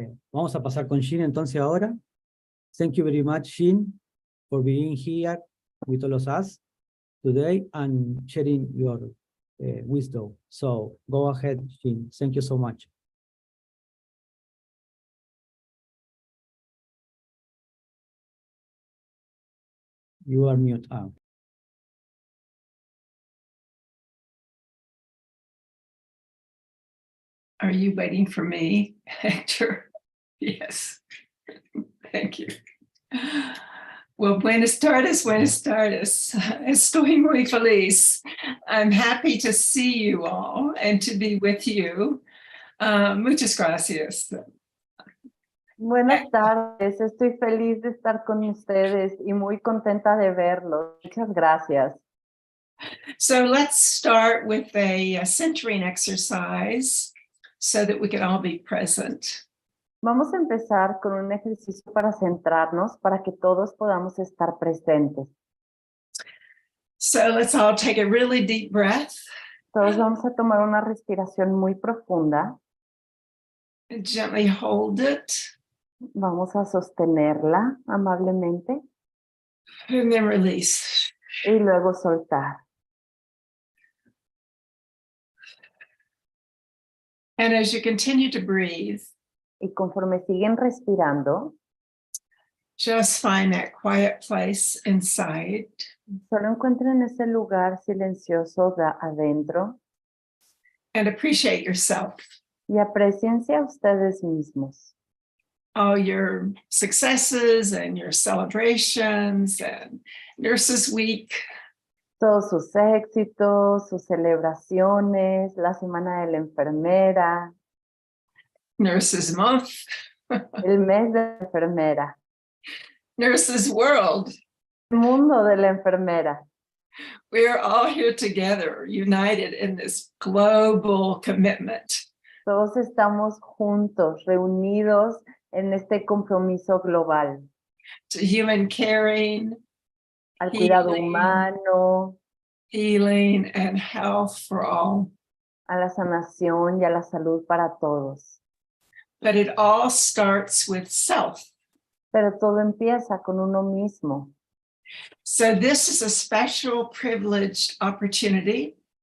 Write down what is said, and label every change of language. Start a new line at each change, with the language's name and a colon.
Spanish: Vamos a pasar con Jean entonces ahora.
English: Thank you very much, Jean, for being here with all of us today and sharing your wisdom. So go ahead, Jean. Thank you so much. You are mute out. Are you waiting for me, Hector? Yes. Thank you. Well,
Spanish: buenas tardes, buenas tardes. Estoy muy feliz.
English: I'm happy to see you all and to be with you.
Spanish: Muchas gracias. Buenas tardes, estoy feliz de estar con ustedes y muy contenta de verlos. Muchas gracias.
English: So let's start with a centering exercise so that we can all be present.
Spanish: Vamos a empezar con un ejercicio para centrarnos, para que todos podamos estar presentes.
English: So let's all take a really deep breath.
Spanish: Todos vamos a tomar una respiración muy profunda.
English: And gently hold it.
Spanish: Vamos a sostenerla amablemente
English: And then release.
Spanish: y luego soltar.
English: And as you continue to breathe,
Spanish: Y conforme siguen respirando,
English: just find that quiet place inside.
Spanish: solo encuentren ese lugar silencioso de adentro
English: And appreciate yourself.
Spanish: y apreciense a ustedes mismos.
English: All your successes and your celebrations and Nurses Week.
Spanish: Todos sus éxitos, sus celebraciones, la semana de la enfermera,
English: Nurses Month,
Spanish: el mes de la enfermera,
English: Nurses World.
Spanish: el mundo de la enfermera.
English: We are all here together, united in this global commitment
Spanish: Todos estamos juntos, reunidos en este compromiso global
English: to human caring,
Spanish: al cuidado
English: Healing.
Spanish: humano,
English: healing, and health for all.
Spanish: a la sanación y a la salud para todos.
English: But it all starts with self.
Spanish: Pero todo empieza con uno mismo.
English: So this is a special privileged opportunity